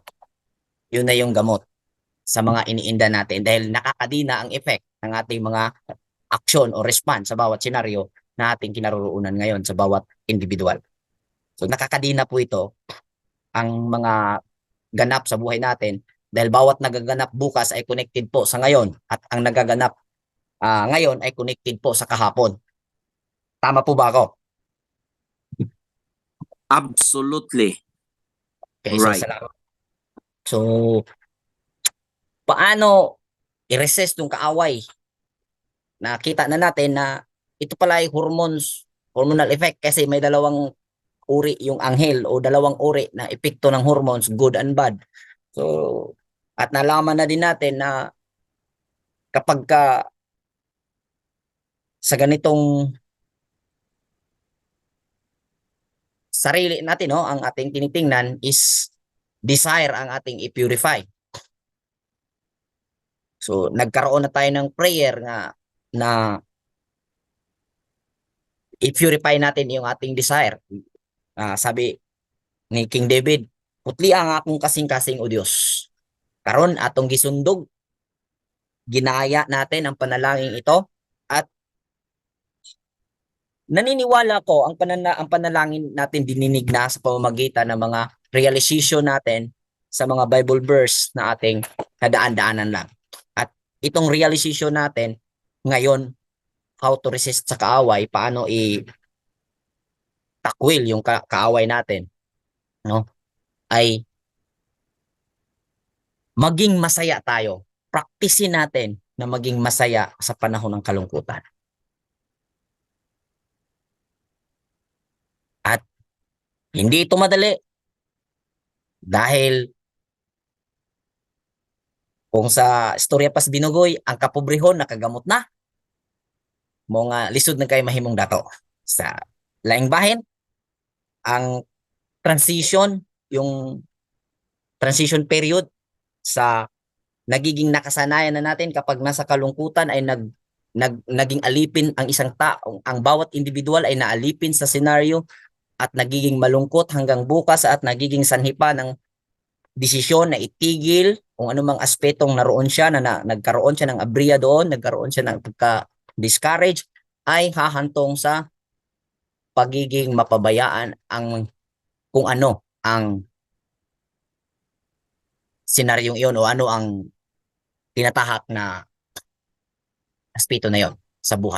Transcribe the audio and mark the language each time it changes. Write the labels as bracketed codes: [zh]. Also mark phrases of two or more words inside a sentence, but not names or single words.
[tl] Yun na yung gamot sa mga iniinda natin dahil nakakadina ang effect ng ating mga aksyon o response sa bawat senaryo na ating kinaroroonan ngayon sa bawat individual. So nakakadina po ito ang mga ganap sa buhay natin dahil bawat nagaganap bukas ay connected po sa ngayon at ang nagaganap ngayon ay connected po sa kahapon. Tama po ba ako? Absolutely. Okay, so Right. salamat. So, paano i-resist yung kaaway? Nakita na natin na ito pala ay hormonal effect kasi may dalawang uri yung anghel o dalawang uri na epekto ng hormones, [en] good and bad. [tl] So, at nalaman na din natin na kapag sa ganitong sarili natin, no, ang ating tinitingnan is desire ang ating i-purify. So, nagkaroon na tayo ng prayer na i-purify natin yung ating desire. Sabi ni King David, [ceb] putli ang akong kasing-kasing o Dios. Karon atong gisundog, [tl] ginaya natin ang panalangin ito at naniniwala ko ang panalangin natin dininig na sa pamamagitan ng mga realization natin sa mga [en] Bible verse [tl] na ating nadaan-daanan lang. At itong realization natin ngayon, [en] how to resist [tl] sa kaaway, paano takwil yung kaaway natin, no? Ay maging masaya tayo. Practicein natin na maging masaya sa panahon ng kalungkutan. At hindi ito madali dahil kung sa [ceb] istorya pas binugoy, ang kapobrehon nakagamot na, mga lisod na kay mahimong dato. Sa laing bahin, ang transition, [tl] yung transition period sa nagiging nakasanayan na natin kapag nasa kalungkutan ay naging alipin ang isang tao. Ang bawat individual ay naalipin sa senaryo at nagiging malungkot hanggang bukas at nagiging sanhipa ng desisyon na itigil kung anumang aspetong naroon siya na nagkaroon siya ng abriya doon, nagkaroon siya ng pagka-discourage, ay hahantong sa pagiging mapabayaan ang kung ano ang senaryong iyon o ano ang tinatahak na aspeto na yon sa buhay.